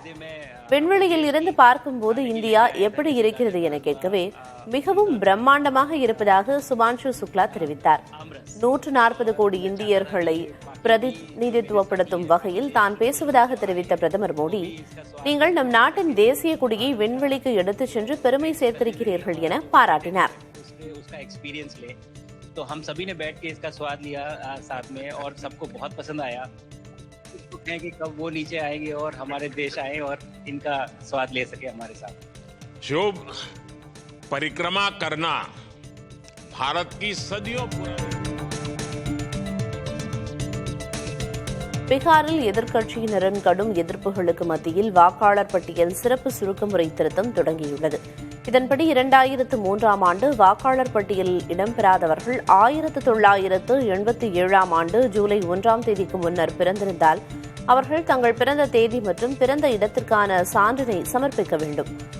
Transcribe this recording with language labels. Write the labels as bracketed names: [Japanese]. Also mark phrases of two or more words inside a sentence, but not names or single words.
[Tamil] விண்வெளியில் இருந்து பார்க்கும்போது இந்தியா எப்படி இருக்கிறது என கேட்கவே மிகவும் பிரம்மாண்டமாக இருப்பதாக சுபான்ஷு சுக்லா தெரிவித்தார். 140 கோடி இந்தியர்களை பிரதிநிதித்துவப்படுத்தும் வகையில் தான் பேசுவதாக தெரிவித்த பிரதமர் மோடி, நீங்கள் நம் நாட்டின் தேசிய கொடியை விண்வெளிக்கு எடுத்துச் சென்று பெருமை சேர்த்திருக்கிறீர்கள் என பாராட்டினார். [Hindi] तो हम सभी ने बैठ के इसका स्वाद लिया साथ में और सबको बहुत पसंद आया। हैं कि कब वो नीचे आएंगे और हमारे देश आए और इनका स्वाद ले सके हमारे साथ। जो परिक्रमा करना भारत की सदियों पुरानी। [Tamil] பீகாரில் எதிர்க்கட்சியினரின் கடும் எதிர்ப்புகளுக்கு மத்தியில் வாக்காளர் பட்டியல் சிறப்பு சுருக்கமுறை திருத்தம் தொடங்கியுள்ளது. இதன்படி 2003ஆம் ஆண்டு வாக்காளர் பட்டியலில் இடம்பெறாதவர்கள் 1987ஆம் ஆண்டு ஜூலை 1ஆம் தேதிக்கு முன்னர் பிறந்திருந்தால் அவர்கள் தங்கள் பிறந்த தேதி மற்றும் பிறந்த இடத்திற்கான சான்றினை சமர்ப்பிக்க வேண்டும்.